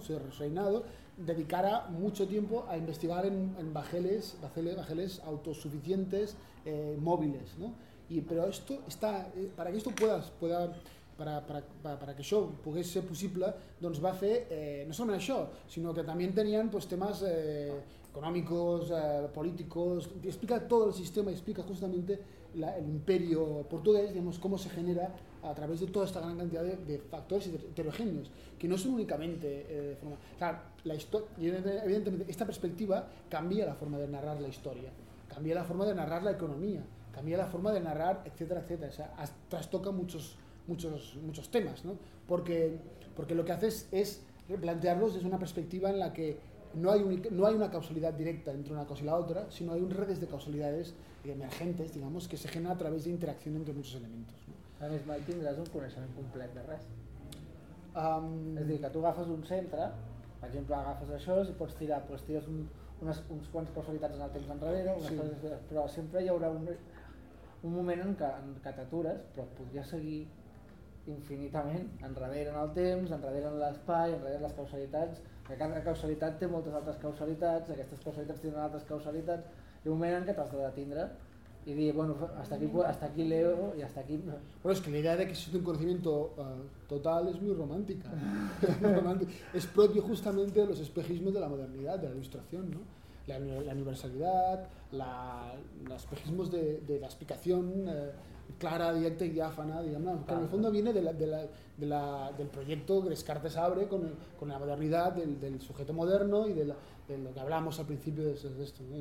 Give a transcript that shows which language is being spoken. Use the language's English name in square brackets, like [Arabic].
[Spanish] Su reinado, dedicara mucho tiempo a investigar en bajeles autosuficientes, móviles, ¿no? Y pero esto está, para que esto [Catalan] para que això pogués ser possible, doncs va fer, no només això, sinó que també tenien pues, temes econòmics, polítics, explica tot el sistema, explica justament l'imperi portuguès, diguem, com se genera a través de tota aquesta gran quantitat de factors heterogènios, que no són únicament de forma... Clar, la història, evidentment, aquesta perspectiva canvia la forma de narrar la història, canvia la forma de narrar la economia, canvia la forma de narrar, etcètera, etcètera, [Spanish] o sea, trastoca muchos temas, ¿no? Porque lo que haces es plantearlos desde una perspectiva en la que no hay una causalidad directa entre una cosa y la otra, sino hay un redes de causalidades emergentes, digamos, que se genera a través de interacción entre muchos elementos, ¿no? [Catalan] A més, mai tindràs un coneixement complet de res. És a dir, que tu agafes un centre, per exemple, agafes això i pots tirar, pues, tires uns quants causalitats en el temps enrere, però sempre hi haurà un moment en què t'atures, però podries seguir infinitament, enrere en el temps, enrere en l'espai, enrere en les causalitats, que cada causalitat té moltes altres causalitats, aquestes causalitats tenen altres causalitats, i un moment en què t'has de detindre i dir, bueno, [Spanish] hasta aquí leo [Catalan] i hasta aquí... [Spanish] Bueno, és que la idea de que existe un conocimiento total és muy romántica. És propio justamente de los espejismos de la modernidad, de la ilustración, ¿no? La universalidad, los espejismos de la explicación, clara, directa y diáfana, digamos, claro. Que en el fondo viene del proyecto que Descartes abre con la modernidad del sujeto moderno y de lo que hablamos al principio de esto, ¿no?